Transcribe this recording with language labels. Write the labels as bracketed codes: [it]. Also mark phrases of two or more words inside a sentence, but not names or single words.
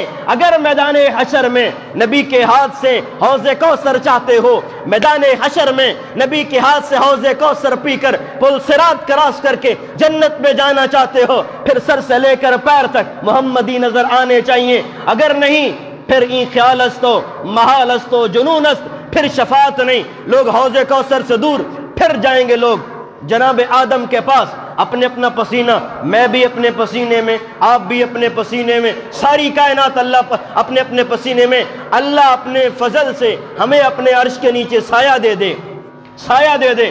[ur] اگر میدان حشر میں نبی کے ہاتھ سے حوض کوثر چاہتے ہو، میدان حشر میں نبی کے ہاتھ سے حوض کوثر پی کر پل صراط کراس کر کے جنت میں جانا چاہتے ہو، پھر سر سے لے کر پیر تک محمدی نظر آنے چاہیے. اگر نہیں پھر [fa] این خیال است و محال است و جنون است، [ur] پھر شفاعت نہیں. لوگ حوض کوثر سے دور پھر جائیں گے لوگ جناب آدم کے پاس، اپنے اپنا پسینہ، میں بھی اپنے پسینے میں، آپ بھی اپنے پسینے میں، ساری کائنات اللہ اپنے اپنے پسینے میں. اللہ اپنے فضل سے ہمیں اپنے عرش کے نیچے سایہ دے دے، سایہ دے دے.